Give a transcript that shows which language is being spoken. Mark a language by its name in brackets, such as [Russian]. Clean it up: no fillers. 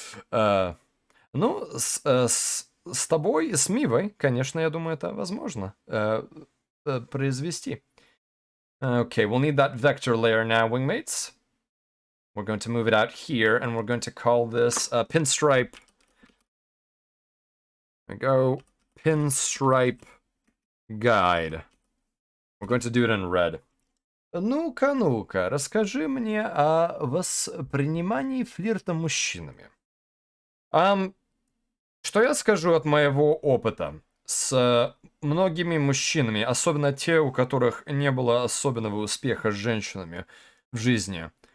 [Russian] Ну, с тобой и с Мивой, конечно, я думаю, это возможно произвести. [English] Okay, we'll need that vector layer now, wingmates. We're going to move it out here, and we're going to call this pinstripe. There we go. Pinstripe guide. We're going to do it in red. [Russian] Ну-ка, расскажи мне о воспринимании флирта мужчинами. Что я скажу от моего опыта с многими мужчинами, особенно те, у которых не было особенного успеха с женщинами в жизни.